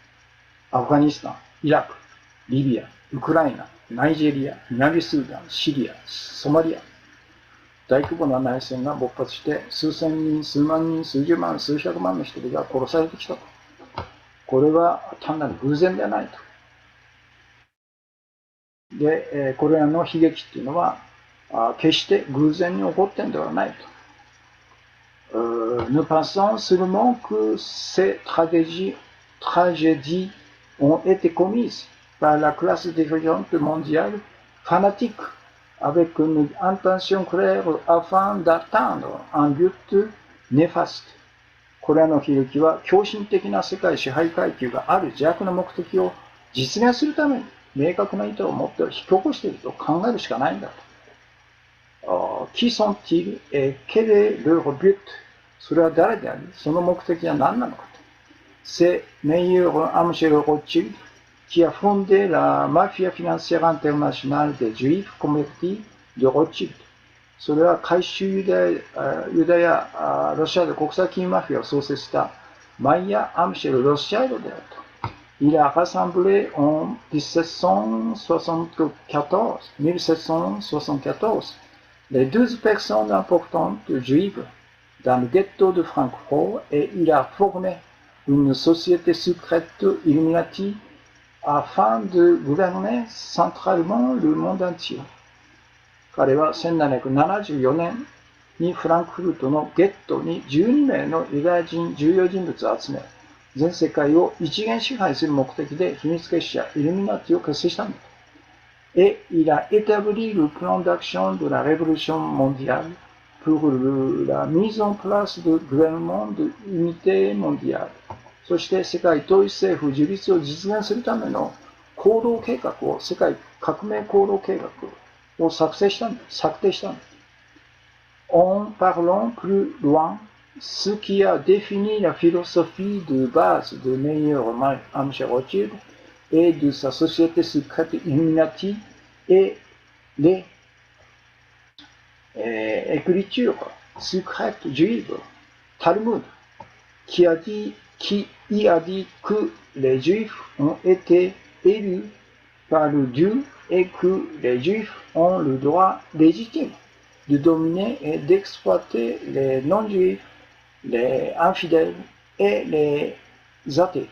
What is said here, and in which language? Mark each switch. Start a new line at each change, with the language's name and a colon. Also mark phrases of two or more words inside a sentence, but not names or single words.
Japanese: アフガニスタン、イラク、リビア、ウクライナ、ナイジェリア、南スーダン、シリア、ソマリア、大規模な内戦が勃発して数千人、数万人、数十万、数百万の人々が殺されてきたと。これは単なる偶然ではないと。で、これらの悲劇っていうのは決して偶然に起こってんではないと。
French: Nous pensons seulement que ces tragédies ont été commises par la classe dirigeante mondiale fanatique avec une intention claire afin d'atteindre un but néfaste。
Japanese: これらの悲劇は狂信的な世界支配階級がある邪悪な目的を実現するために明確な意図を持って引き起こしていると考えるしかないんだと。
French: Qui sont-ils et quel est leur but?
Japanese: それは誰であり、その目的は何なのかと。
French: C'est Meyer Amschel Rothschild qui a fondé la mafia financière internationale des Juifs convertis de Rothschild。
Japanese: それは回収ユダヤ、ロシアで国際金融マフィアを創設したマイヤ・アムシェル・ロシアイドであると。
French: Il a rassemblé en 1774 les 12 personnes importantes juives dans le ghetto de Francfort et il a formé une société secrète Illuminati afin de gouverner centralement le monde entier。
Japanese: 彼は1774年にフランクフルトのゲットに12名のユダヤ人重要人物を集め、全世界を一元支配する目的で秘密結社イルミナティを結成したんだ。
French: Et il a établi le plan d'action de la révolution mondiale pour la mise en place de gouvernement de unité mondiale。
Japanese: そして世界統一政府樹立を実現するための行動計画を、世界革命行動計画を策定したんだ。
French: En parlant plus loin, ce qui a défini la philosophie de base de Meyer Amschel Rothschild et de sa société secrète Illuminati et les écritures secrètes juives, Talmud, qui y a dit que les Juifs ont été élus par le Dieu et que les Juifs ont le droit légitime de dominer et d'exploiter les non-Juifs les infidèles et les athées。